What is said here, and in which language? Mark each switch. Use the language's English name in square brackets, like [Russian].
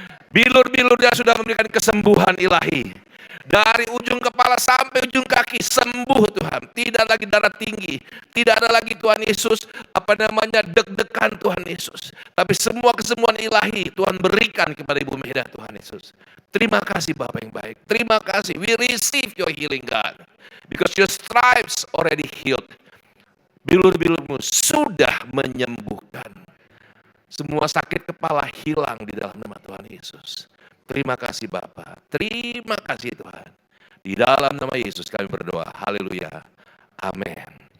[Indonesian] Bilur-bilurnya sudah memberikan kesembuhan ilahi. Dari ujung kepala sampai ujung kaki sembuh Tuhan. Tidak lagi darah tinggi. Tidak ada lagi Tuhan Yesus deg-degan Tuhan Yesus. Tapi semua kesembuhan ilahi Tuhan berikan kepada Ibu Meda Tuhan Yesus. Terima kasih Bapak yang baik. Terima kasih. [English] We receive your healing God. Because your stripes already healed. [Indonesian] Bilur-bilurmu sudah menyembuhkan. Semua sakit kepala hilang di dalam nama Tuhan Yesus. Terima kasih Bapa. Terima kasih Tuhan. Di dalam nama Yesus kami berdoa. Haleluya. Amin.